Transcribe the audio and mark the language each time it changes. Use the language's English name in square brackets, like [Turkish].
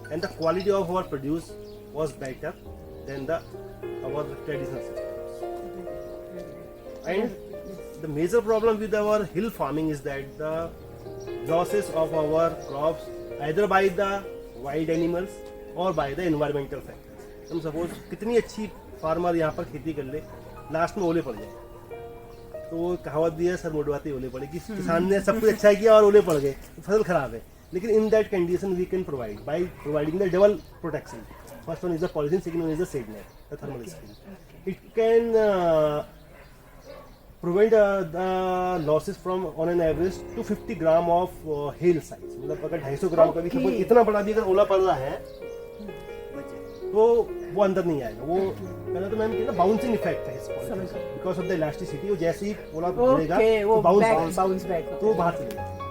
[English] And the quality of our produce was better than our traditional systems. And the major problem with our hill farming is that the losses of our crops either by the wild animals or by the environmental factors. [Hindi] हम suppose कितनी अच्छी farmer यहाँ पर खेती कर ले, last में ओले पड़ जाए, तो वो कहावत भी है सर मुड़वाते ओले पड़े कि किसान ने सब कुछ अच्छा किया और ओले पड़ गए, फसल खराब है. लेकिन [English] in that condition we can provide by providing the double protection. First one is the polythene, second one is the shade net, the thermal screen. It can prevent the losses from on an average to 50 gram of hail size. [Hindi] मतलब अगर 250 ग्राम का भी suppose इतना बड़ा भी अगर ओला पड़ रहा है तो वो अंदर नहीं आएगा. वो पहले तो मैम कहना बाउंसिंग इफेक्ट है इसको, [English] Because of the elasticity. [Hindi] वो जैसे ही ओला गिरेगा तो बाउंस बैक तो बाहर चलेगा.